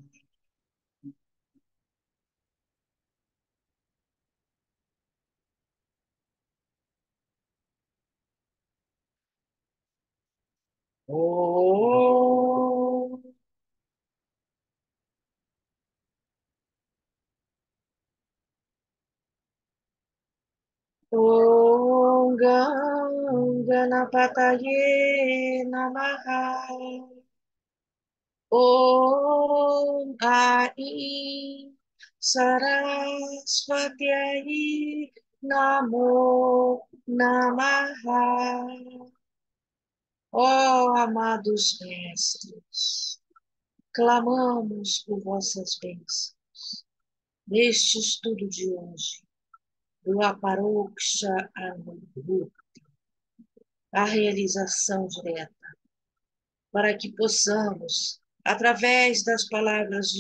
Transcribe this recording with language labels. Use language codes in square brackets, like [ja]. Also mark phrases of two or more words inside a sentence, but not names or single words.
[sa] ॐ, ॐ गणपतये नमः. ॐ ऐं सरस्वत्यै नमो नमः. [pt] Ó amados mestres, clamamos por vossas bênçãos neste estudo de hoje, do Aparoksha Anubhuti, a realização direta, para que possamos, através das palavras de